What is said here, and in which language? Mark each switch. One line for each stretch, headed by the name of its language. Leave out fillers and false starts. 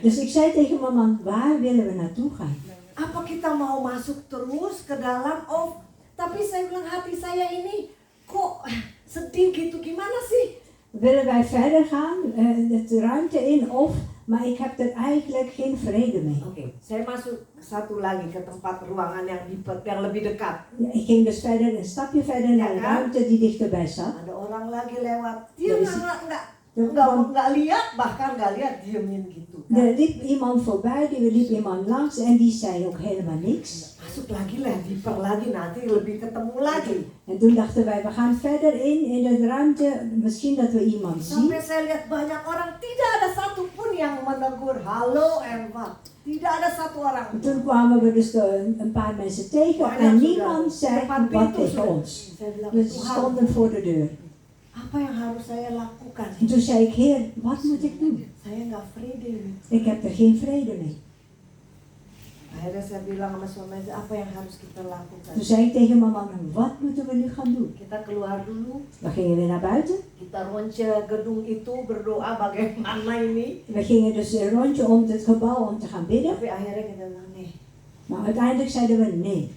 Dutch: Dus ik zei tegen mijn man, waar willen we naartoe gaan?
Indonesian: Apa kita mau masuk terus ke dalam? Oh, tapi saya bilang hati saya ini kok sedih gitu, gimana sih?
Dutch: Willen wij verder gaan, de ruimte in maar ik heb er eigenlijk geen vrede mee.
Indonesian: Oke, saya masuk satu lagi ke tempat ruangan yang lebih dekat.
Dutch: Ja, ik ging dus verder, een stapje verder naar de ruimte die dichterbij zat.
Indonesian: Ada orang lagi lewat, dia Dari nggak lihat, bahkan nggak lihat, diemin gitu.
Dutch: Er liep iemand voorbij, er liep iemand langs en die zei ook helemaal niks.
Indonesian: Masuk lagi lah, dieper lagi, nanti lebih ketemu lagi.
Dutch: En toen dachten wij, we gaan verder in de ruimte, misschien dat we iemand zien.
Indonesian: Sampai saya lihat banyak orang, tidak ada satu menegur, halo Erva. Tidak ada satu orang.
Dutch: Toen kwamen we dus een paar mensen tegen en niemand zei wat tegen ons.
Indonesian: Saya bilang,
Dutch: We
Indonesian: Tuhan,
Dutch: stonden voor de deur.
Indonesian: apa yang harus saya lakukan?
Dutch: En toen zei ik, Heer, wat moet ik doen?
Indonesian: Saya nggak vrede ini.
Dutch: Ik heb er geen vrede mee.
Indonesian: Akhirnya saya bilang sama suami saya, apa yang harus kita lakukan?
Dutch: Toen zei ik tegen mijn man, wat moeten we nu gaan doen?
Indonesian: Kita keluar dulu,
Dutch: We gingen weer naar buiten.
Indonesian: kita ronce gedung itu berdoa bagaimana ini.
Dutch: We gingen dus een rondje om het gebouw om te gaan bidden.
Indonesian: Tapi akhirnya kita bilang, nih,
Dutch: Maar uiteindelijk zeiden we, nee,